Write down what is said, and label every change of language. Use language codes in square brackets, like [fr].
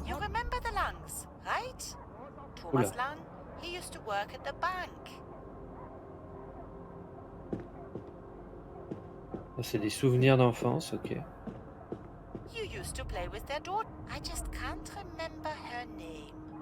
[en] You remember the Langs, right? Thomas Lang, he used to work at the bank. [fr] Ça, c'est des souvenirs d'enfance, ok. [en] You used to play with their daughter. I just can't remember her name.